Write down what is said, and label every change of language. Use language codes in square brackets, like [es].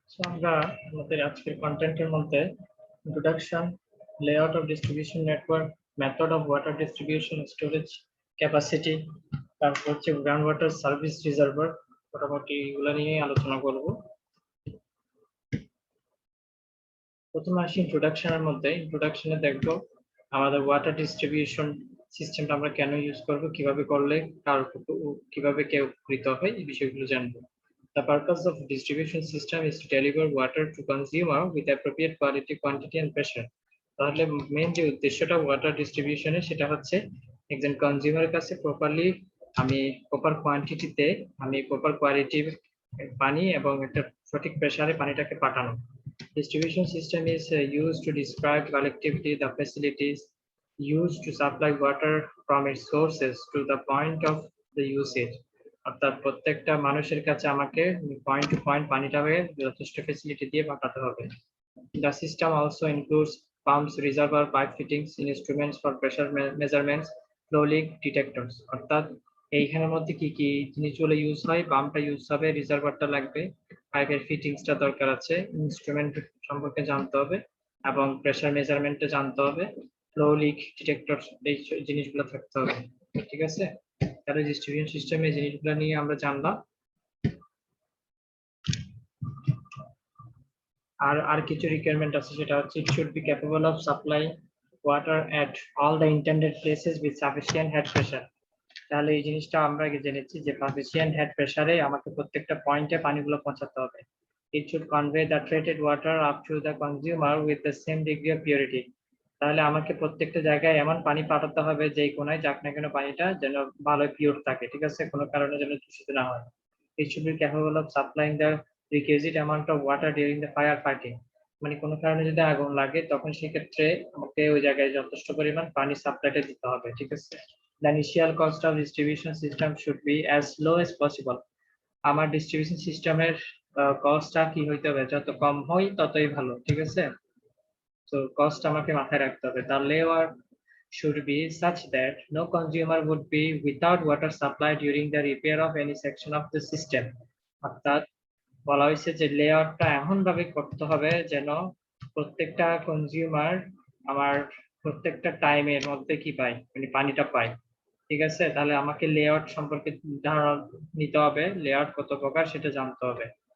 [bn] আমরা আমাদের আজকের কন্টেন্টের মধ্যে introduction, layout of distribution network, method of water distribution, storage capacity, তারপর হচ্ছে গ্রাউন্ড ওয়াটার সার্ভিস রিজার্ভার, মোটামুটি এগুলো নিয়ে আলোচনা করব। প্রথমে আসি ইন্ট্রোডাকশনের মধ্যে। ইন্ট্রোডাকশনে দেখবো আমাদের ওয়াটার ডিস্ট্রিবিউশন সিস্টেমটা আমরা কেন ইউজ করব, কিভাবে করলে কার কিভাবে কে উপকৃত হয়, এই বিষয়গুলো জানবো। [en] The purpose of distribution system is to deliver water to consumer with appropriate quality, quantity and pressure. [bn] তাহলে মেইন যে উদ্দেশ্যটা ওয়াটার ডিস্ট্রিবিউশনের, সেটা হচ্ছে একজন কনজিউমারের কাছে প্রপারলি আমি প্রপার কোয়ান্টিটিতে, আমি প্রপার কোয়ালিটির পানি এবং একটা সঠিক প্রেসারে পানিটাকে পাঠানো। [en] Distribution system is used to describe collectively the facilities used to supply water from its sources to the point of the usage. [bn] অর্থাৎ প্রত্যেকটা মানুষের কাছে আমাকে পয়েন্ট টু পয়েন্ট পানিটাকে যথেষ্ট ফেসিলিটি দিয়ে পাঠাতে হবে। [en] The system also includes pumps, reservoir, pipe fittings, instruments for pressure measurements, flow leak detectors. [bn] অর্থাৎ এইখানের মধ্যে কি কি জিনিসগুলো ইউজ হয়? পাম্পটা ইউজ হবে, রিজার্ভারটা লাগবে, পাইপের ফিটিংসটা দরকার আছে, ইনস্ট্রুমেন্ট সম্পর্কে জানতে হবে এবং প্রেসার মেজারমেন্টটা জানতে হবে, ফ্লো লিক ডিটেক্টর, এই জিনিসগুলো থাকতে হবে। ঠিক আছে, তাহলে ডিস্ট্রিবিউশন সিস্টেমে এই জিনিসগুলো নিয়ে আমরা জানলাম। আর কিছু রিকোয়ারমেন্ট আছে, সেটা হচ্ছে [en] It should be capable of supply water at all the intended places with sufficient head pressure. [bn] তাহলে এই জিনিসটা আমরা আগে জেনেছি যে সাফিসিয়েন্ট হেড প্রেসারে আমাকে প্রত্যেকটা পয়েন্টে পানিগুলো পৌঁছাতে হবে। [en] It should convey the treated water up to the consumer with the same degree of purity. [bn] তাহলে আমাকে প্রত্যেকটা জায়গায় এমন পানি পাঠাতে হবে যেই কোনায় যাক না কেন পানিটা যেন ভালো পিওর থাকে। ঠিক আছে, কোনো কারণে যেন দূষিত না হয়। [en] It should be capable of supplying the requisite amount of water during the fire fighting. [bn] মানে কোনো কারণে যদি আগুন লাগে তখন সেক্ষেত্রে আমাকে ওই জায়গায় যথেষ্ট পরিমাণ পানি সাপ্লাইটা দিতে হবে। ঠিক আছে, [en] the initial cost of distribution system should be as low as possible. [bn] আমার ডিস্ট্রিবিউশন সিস্টেমের কস্টটা কি হইতে হবে? যত কম হয় ততই ভালো। ঠিক আছে, তো কস্ট আমাকে মাথায় রাখতে হবে। [en] The layout should be such that no consumer would be without water supply during the repair of any section of the system. [bn] অর্থাৎ বলা হয়েছে যে লেআউটটা এমন ভাবে করতে হবে যেন প্রত্যেকটা কনজিউমার আমার প্রত্যেকটা টাইমের মধ্যে কি পায়, মানে পানিটা পায়। ঠিক আছে, তাহলে আমাকে লেআউট সম্পর্কে ধারণা নিতে হবে, লেআউট কত প্রকার সেটা জানতে হবে।